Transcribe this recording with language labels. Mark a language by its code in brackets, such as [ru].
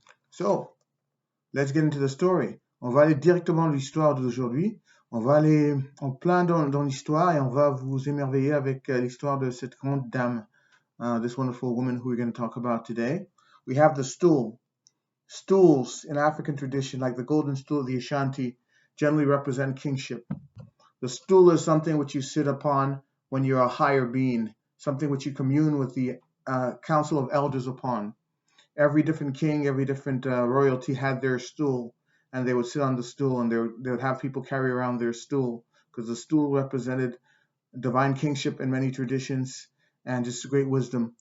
[en] So, let's get into the story. [fr] On va aller directement de l'histoire d'aujourd'hui. On va aller en plein dans l'histoire et on va vous émerveiller avec l'histoire de cette grande dame, [en] this wonderful woman who we're going to talk about today. We have the stool. Stools in African tradition, like the golden stool of the Ashanti, generally represent kingship. The stool is something which you sit upon when you're a higher being, something which you commune with the council of elders upon. Every different king, every different royalty had their stool, and they would sit on the stool, and they would have people carry around their stool, because the stool represented divine kingship in many traditions, and just great wisdom.